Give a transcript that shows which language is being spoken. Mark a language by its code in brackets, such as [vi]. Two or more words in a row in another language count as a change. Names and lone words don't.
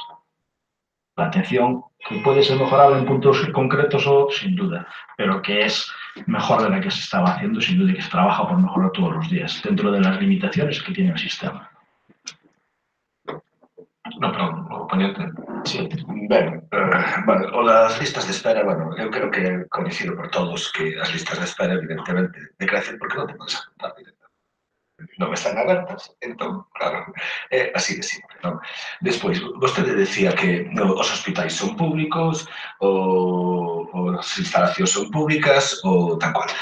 [es] La atención, que puede ser mejorable en puntos concretos o sin duda, pero que es mejor de la que se estaba haciendo, sin duda, y que se trabaja por mejorar todos los días, dentro de las limitaciones que tiene el sistema. No, perdón, [gl] o ponente. [es] Sí, bueno, las listas de espera, [gl] bueno, eu creo que é coñecido por todos que as listas de espera, evidentemente, decrecen porque non te podes apuntar directamente. Non están abertas, entón, claro, é así de simple, non? Despois, vostede decía que os hospitais son públicos, as instalacións son públicas, ou tal cual.